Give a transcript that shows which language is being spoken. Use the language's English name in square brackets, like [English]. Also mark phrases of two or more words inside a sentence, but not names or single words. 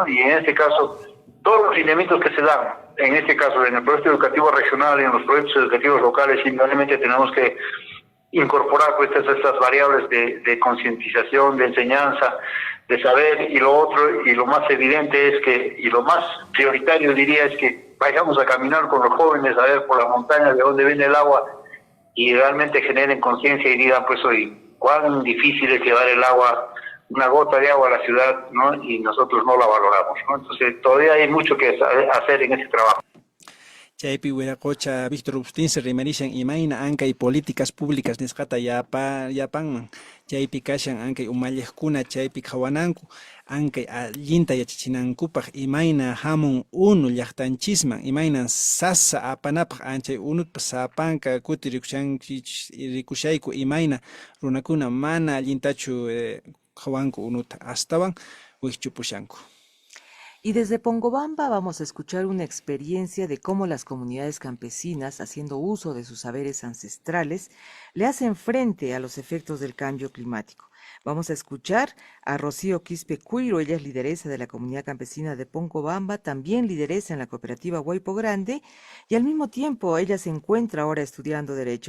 [Spanish] Y en este caso, todos los lineamientos que se dan, en este caso, en el proyecto educativo regional y en los proyectos educativos locales, simplemente tenemos que incorporar pues estas variables de concientización, de enseñanza, de saber, y lo otro, y lo más evidente es que, y lo más prioritario diría, es que vayamos a caminar con los jóvenes a ver por la montaña de dónde viene el agua y realmente generen conciencia y digan, pues hoy, cuán difícil es llevar el agua, una gota de agua a la ciudad, ¿no? Y nosotros no la valoramos, ¿no? Entonces todavía hay mucho que hacer en ese trabajo. [Quechua] Chaypi Wiracocha Víctor Ustinse rimarishan imayna ankay [Spanish] políticas públicas [Quechua] nisqata yapanman. Chaypi kashan ankay umalliqkuna chaypi qhawananku ankay allinta yachachinankupaq imayna hamun unu llaqtanchisman imayna sasa apanapaq anchay unutpa sapanka kuti rikushayku imayna runakuna mana allintachu qhawanku unuta astawan wikchupushanku. [Spanish] Y desde Pongobamba vamos a escuchar una experiencia de cómo las comunidades campesinas, haciendo uso de sus saberes ancestrales, le hacen frente a los efectos del cambio climático. Vamos a escuchar a Rocío Quispe Cuiro, ella es lideresa de la comunidad campesina de Pongobamba, también lideresa en la cooperativa Huaypo Grande, y al mismo tiempo ella se encuentra ahora estudiando Derecho.